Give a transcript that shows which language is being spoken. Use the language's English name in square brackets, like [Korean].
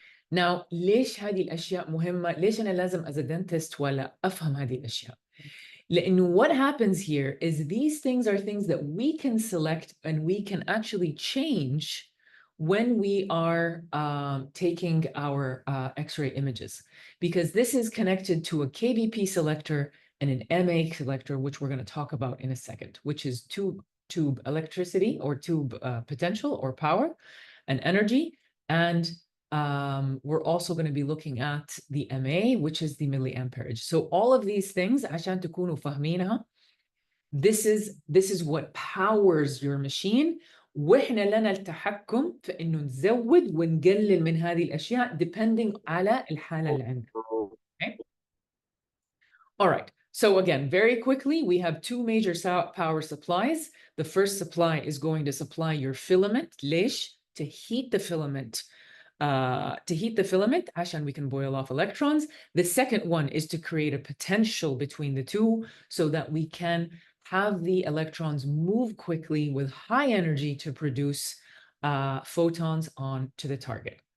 [English] Now, [Arabic] ليش هذه الأشياء مهمة؟ ليش أنا لازم [English] as a dentist [Arabic] ولا أفهم هذه الأشياء؟ لأنه [English] what happens here is these things are things that we can select and we can actually change when we are taking our X-ray images, because this is connected to a KBP selector and an MA selector, which we're going to talk about in a second, which is tube electricity, or tube potential or power and energy. And we're also going to be looking at the MA, which is the milliamperage. So all of these things, [Arabic] عشان تكونوا فاهمينها, [English] this is what powers your machine. [Arabic] وإحنا لنا التحكم في إنه نزود ونقلل من هذه الأشياء depending على الحالة اللي عندنا. [English] Okay? All right. So again, very quickly, we have two major power supplies. The first supply is going to supply your filament. ليش? To heat the filament. عشان we can boil off electrons. The second one is to create a potential between the two, so that we can have the electrons move quickly with high energy to produce photons on to the target.